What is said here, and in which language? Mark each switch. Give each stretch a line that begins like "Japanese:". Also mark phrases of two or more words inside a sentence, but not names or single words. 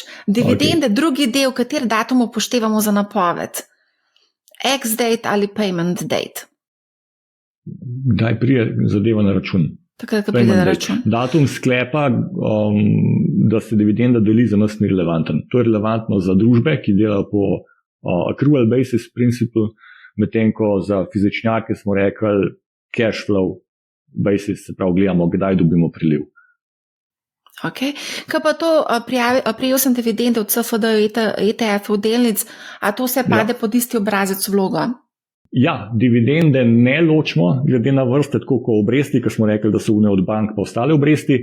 Slovenian: Dividende, drugi del, kater datum upoštevamo za napoved? Ex-date ali
English: payment date?
Slovenian: Kdaj prije zadeva na račun? Takrat, ko pride na račun. Datum sklepa, da se dividenda deli, za nas ni relevanten. To je relevantno za družbe, ki delajo po
English: accrual basis principle,
Slovenian: medtem ko za fizičnjake smo rekli
English: cash flow basis,
Slovenian: se pravi, gledamo, kdaj dobimo priliv. Ok. Kaj pa to, prijel sem dividende od CFD, ETF, delnic, a to se pade pod isti obrazec vloga? Ja, dividende ne ločimo, glede na vrste, tako kot obresti, ki smo rekli, da so une od bank pa ostale obresti.